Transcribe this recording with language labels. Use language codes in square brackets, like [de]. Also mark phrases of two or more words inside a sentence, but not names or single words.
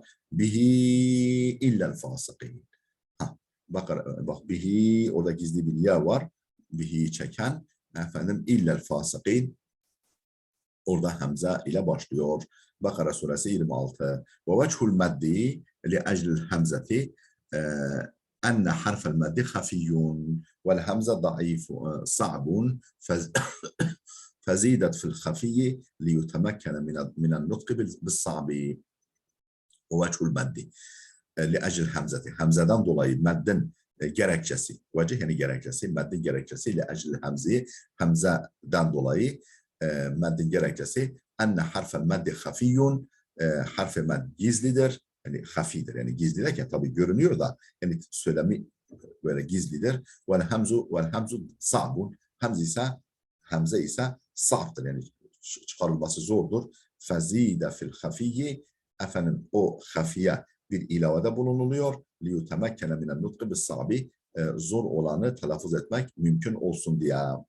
[ar] به إلا الفاسقين. [tr] Bak bihi orada gizli bir ya var. Bihi çeken efendim [ar] إلا الفاسقين [tr] orada hemze ile başlıyor. [ar] Bakara suresi 26. ووجه المد لأجل الهمزة أن حرف المد خفي والهمزة ضعيف صعب فزيدت في الخفي ليتمكن من النطق بالصعب ووجه المد لأجل [tr] همزeden dolayı meddin gerekçesi vecih yani gerekçesi meddin gerekçesi لأجل hamzeden dolayı meddin gerekçesi [ar] أن حرف المد خفي [tr] harfi med gizlidir yani hafidir yani gizli derken tabii görünüyor da yani söylemi böyle gizlidir [ar] والهمز صعب [tr] hamze ise sa'ftır yani çıkarılması zordur [ar] فزيد في الخفي [tr] efendim o hafiye bir ilavede bulunuluyor [ar] ليتمكن من النطق بالصعب [tr] zor olanı telaffuz etmek mümkün olsun diye